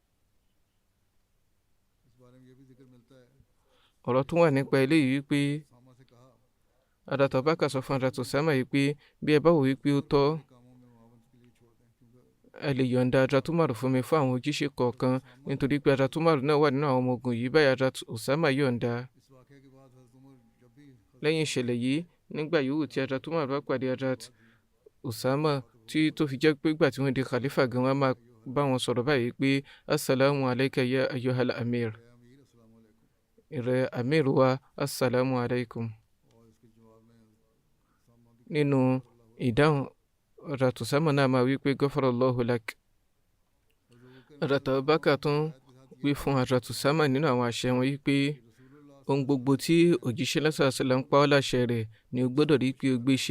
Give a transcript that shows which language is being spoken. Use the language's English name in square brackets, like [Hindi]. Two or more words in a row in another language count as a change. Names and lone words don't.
[Yoruba] Ọ̀rọ̀ tún wà nípa eléyìí wípé Hadrat Abubakar sọ fún Hadrat Usama yìí pé bí ẹ bá wò wípé ó tọ́, ẹ lè yọ̀ǹda Hadrat Umar fún mi fún àwọn ojúṣe kọ̀ọ̀kan, nítorí pé Hadrat Umar náà wà nínú àwọn ọmọ ogun yìí. Báyìí Hadrat Usama yọ̀ǹda. Lẹ́yìn ìṣẹ̀lẹ̀ yìí, nígbà yòówù tí Hadrat Umar bá pàdé Hadrat Usama tí tó fi jẹ́ pé ìgbà tí wọ́n di khalifa gan, wọ́n máa bá wọn sọ̀rọ̀ báyìí pé [Arabic] السلام عليك يا أيها الأمير. [Yoruba] Ìrẹ amir wa, [Arabic] السلام عليكم. [Yoruba] Nínú ìdáhùn Hadrat Usama náà máa wí pé [Arabic] غفر الله لك. [Yoruba] Hadrat Abubakar tún wí fún Hadrat Usama nínú àwọn àṣẹ wọn yìí pé ohun gbogbo tí òjíṣẹ́ [Arabic] صلى الله عليه وسلم [Yoruba] ń pa ọ́ láṣẹ rẹ̀ ni o gbọ́dọ̀ rí pé o gbé ṣe.